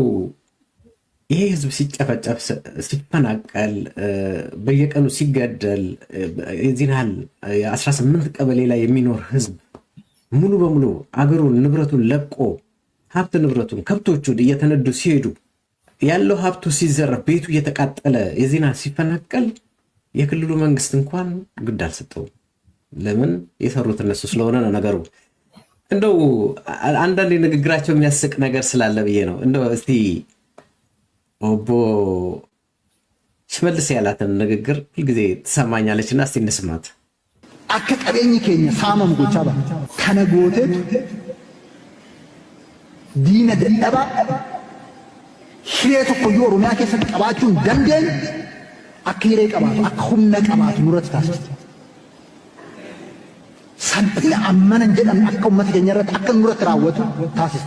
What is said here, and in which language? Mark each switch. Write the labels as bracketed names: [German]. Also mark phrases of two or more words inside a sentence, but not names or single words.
[Amharic] ይሄ ህዝብ ሲጨፈጨፍ ሲፈናቀል በየቀኑ ሲገደል የዚህን ያህል የ18 ቀበሌ ላይ የሚኖር ህዝብ ሙሉ በሙሉ አገሩን ንብረቱን ለቆ ሀብት ንብረቱን ከብቶቹን እየተነዱ ሲሄዱ ያለው ሀብቱ ሲዘረፍ ቤቱ እየተቃጠለ የዚህን ያህል ሲፈናቀል የክልሉ መንግስት እንኳን ግድ አልሰጠውም። ለምን? የሰሩት እነሱ ስለሆነ ነው ነገሩ። እንደው አንዳንድ ንግግራቸው የሚያስቅ ነገር ስላለ ብዬ ነው። እንደው እስቲ ኦቦ ሽመልስ ያላትን ንግግር ሁልጊዜ ትሰማኛለች እና እስቲ እንስማት። [Oromo] akka qabeenyi keenya saamamu gochaa ba'a. Kana gooteetu diina dadhabaa hiree tokkoyyuu Oromiyaa keessatti qabaachuu hin dandeenye akka hiree qabaatu akka humna qabaatu nurratti taasisa. Salphina ammana hin jedhamne akka uummata keenya irratti akka nurratti raawwatu taasiste.